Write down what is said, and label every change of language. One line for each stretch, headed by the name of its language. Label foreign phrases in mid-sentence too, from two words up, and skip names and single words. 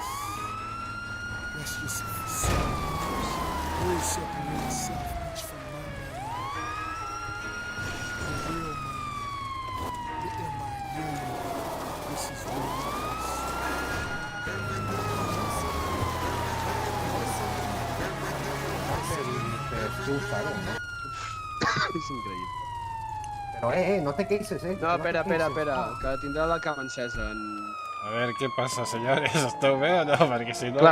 English: That's just really separating South Beach from my money. The real money. The MIA. This is real nice.
Catalan: És increïble. Però, no te queixes, No, espera, que tindrà la cama encesa. A veure, què passa, senyores? Esteu bé o no? Perquè si no...